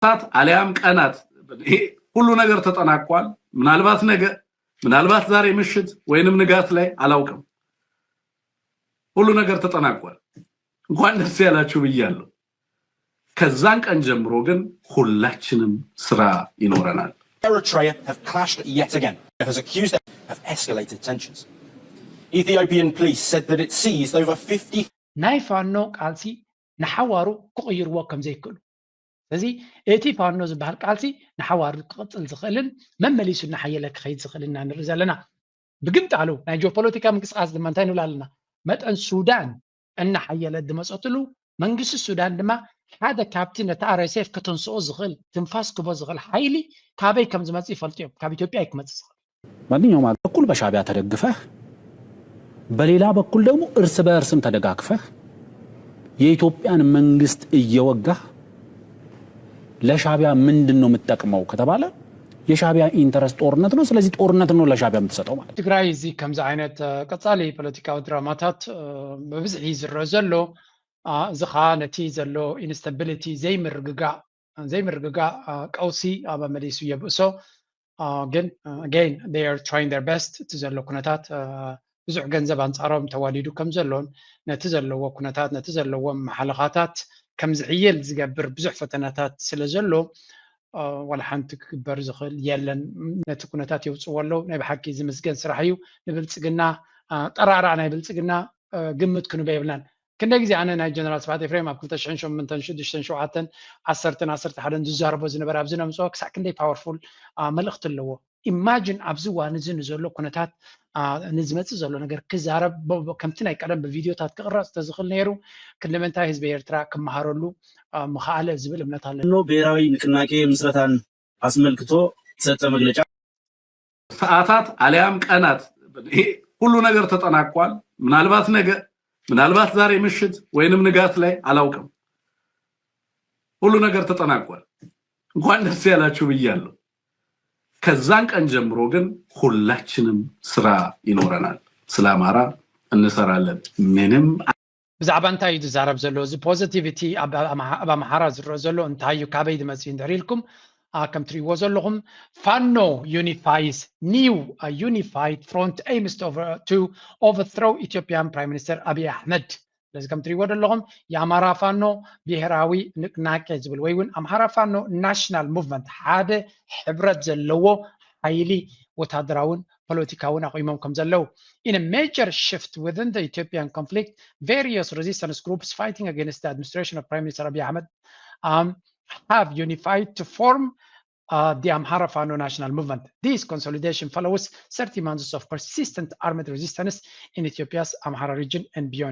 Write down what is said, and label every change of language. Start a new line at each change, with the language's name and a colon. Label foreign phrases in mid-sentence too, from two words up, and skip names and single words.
Amharic: ታት አሊያም ቀናት ይሄ ሁሉ ነገር ተጠናቋል። ምናልባት ዛሬ ምሽት ወይንም ንጋት ላይ አላውቅም ሁሉ ነገር ተጠናቋል። እንኳን ደስ ያላችሁ ብያለሁ። ከዛን ቀን ጀምሮ ግን ሁላችንም ስራ ይኖረናል።
English: Eritrea have clashed yet again. It has accused them of escalated tensions. Ethiopian police said that it seized over 50
Tigrinya: ናይፋኖ ቃልሲ ንሓዋሩ ክቕይርዎ ከም ዘይክእሉ ስለዚ እቲ ፋኖ ዝበሃል ቃልሲ ንሓዋሩ ክቕፅል ዝኽእልን መመሊሱ ንሓየለ ክኸይድ ዝኽእልና ንርኢ ዘለና ብግምት ኣለው ናይ ጂኦፖለቲካ ምንቅስቃስ ድማ እንታይ ንብላ ኣለና መጠን ሱዳን እናሓየለ ድመፀትሉ መንግስቲ ሱዳን ድማ ሓደ ካብቲ ነታ RSF ከተንስኦ ዝኽእል ትንፋስ ክቦ ዝኽእል ሓይሊ ካበይ ከም ዝመጽእ ይፈልጥዮም ካብ ኢትዮጵያ ይክመጽእ ዝኽእል
Amharic: ማንኛውም በኩል በሻዕቢያ ተደግፈህ በሌላ በኩል ደግሞ እርስ በእርስም ተደጋግፈህ የኢትዮጵያን መንግስት እየወጋህ ለሻዕቢያ ምንድነው የምትጠቅመው ከተባለ የሻዕቢያ ኢንተረስት ጦርነት ነው። ስለዚህ ጦርነት ነው ለሻዕቢያ የምትሰጠው ማለት
Tigrinya: ትግራይ እዚ ከምዛ አይነት ቀጻሊ ፖለቲካዊ ድራማታት በብዝሒ ዝረአ ዘሎ ዝኻ ነቲ ዘሎ ኢንስታቢሊቲ ዘይምርግጋ ቀውሲ ኣብ መሊሱ የብእሶ ግን
English: again they are trying their best to
Tigrinya: ዘሎ ኩነታት ብዙሕ ገንዘብ አንጻሮም ተዋሊዱ ከም ዘሎን ነቲ ዘለዎ ኩነታት ነቲ ዘለዎ መሓለኻታት ከም ዝዕየል ዝገብር ብዙሕ ፈተናታት ስለ ዘሎ ወላ ሓንቲ ክግበር ዝኽእል የለን ነቲ ኩነታት የውፅዎ ኣለው ናይ ብሓቂ ዝምስገን ስራሕ እዩ ንብልፅግና ጠራራ ናይ ብልፅግና ግምት ክንበ የብልናን ክንደይ ግዜ ኣነ ናይ ጀነራል ስብሓት ኤፍሬም ኣብ 2008 6 10 ዝዛረቦ ዝነበረ ኣብዚ ነምፅኦ ክሳዕ ክንደይ ፓወርፉል መልእኽቲ ኣለዎ ኢማጂን ኣብዚ እዋን እዚ ንዘሎ ኩነታት ንዝመፅእ ዘሎ ነገር ክዛረብ ከምቲ ናይ ቀደም ብቪድዮታት ክቕረፅ ተዝኽእል ነይሩ ክንደምንታይ ህዝቢ ኤርትራ ክመሃረሉ ምኽኣለ ዝብል እምነት ኣለና
Amharic: ብሔራዊ ንቅናቄ ምስረታን አስመልክቶ ሰጠ መግለጫ ሰዓታት አሊያም ቀናት ይሄ ሁሉ ነገር ተጠናቋል። ምናልባት ዛሬ ምሽት ወይንም ንጋት ላይ አላውቅም ሁሉ ነገር ተጠናቋል። እንኳን ደስ ያላችሁ ብያለሁ። ከዛን ቀን ጀምሮ ግን ሁላችንም ስራ ይኖረናል። ስለ አማራ እንሰራለን። ምንም
Tigrinya: ብዛዕባ እንታይ ዝዛረብ ዘሎ እዚ ፖዚቲቪቲ ኣብ ኣምሓራ ዝረአ ዘሎ እንታይ እዩ ካበይ ዝመፅእ እንድሪኢልኩም ከም ትሪእዎ ዘለኹም ፋኖ
English: unifies new unified front aims to overthrow Ethiopian Prime Minister Abiy Ahmed
Tigrinya: ስለዚ ከም ትሪእዎ ዘለኹም የአማራ ፋኖ ብሔራዊ ንቅናቄ ዝብል ወይ እውን አምሓራ ፋኖ ናሽናል ሙቭመንት ሓደ ሕብረት ዘለዎ ሓይሊ ወታደራውን ፖለቲካውን አቆይሞም ከም ዘለው
English: in a major shift within the Ethiopian conflict various resistance groups fighting against the administration of Prime Minister Abiy Ahmed have unified to form the Amhara Fano National Movement. This consolidation follows 30 months of persistent armed resistance in Ethiopia's Amhara region and beyond.